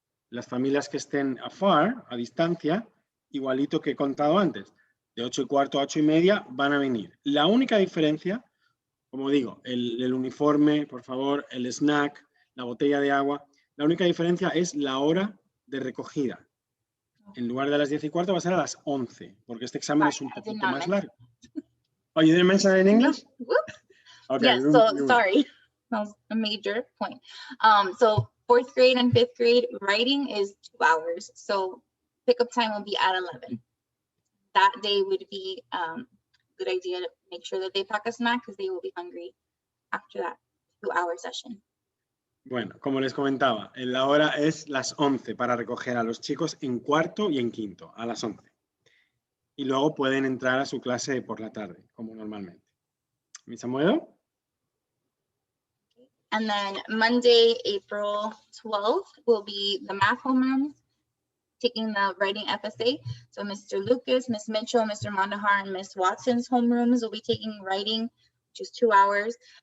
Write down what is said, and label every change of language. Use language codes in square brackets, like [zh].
[es] Las familias que estén afar, a distancia, igualito que he contado antes, de 8:15 a 8:30 van a venir. La única diferencia, como digo, el uniforme, por favor, el snack, la botella de agua, la única diferencia es la hora de recogida. En lugar de las 10:15 va a ser a las 11, porque este examen es un poquito más largo. [en] Oh, you didn't mention it in English? Okay. Yes, so sorry. That was a major point. So 4th grade and 5th grade writing is 2 hours. So pickup time will be at 11. That day would be a good idea to make sure that they pack a snack because they will be hungry after that 2-hour session. [es] Bueno, como les comentaba, la hora es las 11 para recoger a los chicos en cuarto y en quinto, a las 11. Y luego pueden entrar a su clase por la tarde, como normalmente. ¿Me Samuel? [en] And then Monday, April 12th will be the math homeroom, taking the writing FSA. So Mr. Lucas, Ms. Mitchell, Mr. Mondahar, and Ms. Watson's homerooms will be taking writing, which is 2 hours.